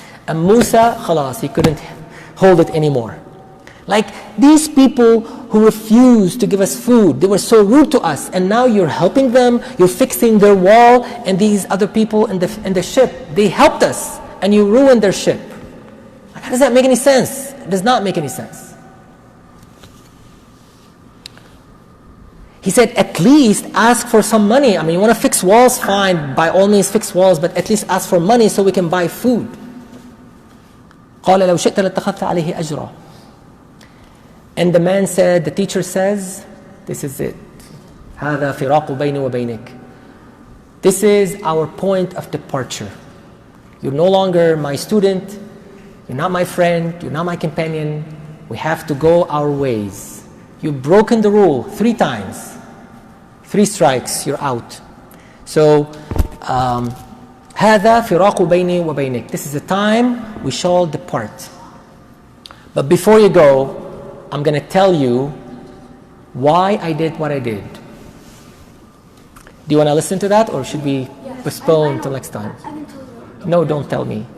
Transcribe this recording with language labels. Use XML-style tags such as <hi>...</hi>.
<en>And Musa, khalas, he couldn't hold it anymore. Like these people who refused to give us food, they were so rude to us, and now you're helping them, you're fixing their wall, and these other people in the ship, they helped us, and you ruined their ship. Like, how does that make any sense? It does not make any sense. He said, at least ask for some money. I mean, you want to fix walls, fine, by all means fix walls, but at least ask for money so we can buy food.</en> <ar>قال لو شئت لاتخذت عليه أجرا.</ar> <en>And the man said, the teacher says, this is it.</en> <ar>هذا فراق بيني وبينك.</ar> <en>This is our point of departure. You're no longer my student, you're not my friend, you're not my companion. We have to go our ways. You've broken the rule 3 times. 3 strikes, you're out. So,</en> <ar>هذا فراق بيني وبينك.</ar> <en>This is the time we shall depart. But before you go, I'm going to tell you why I did what I did. Do you want to listen to that, or should we postpone till next time? I can tell you. No, don't tell me.</en>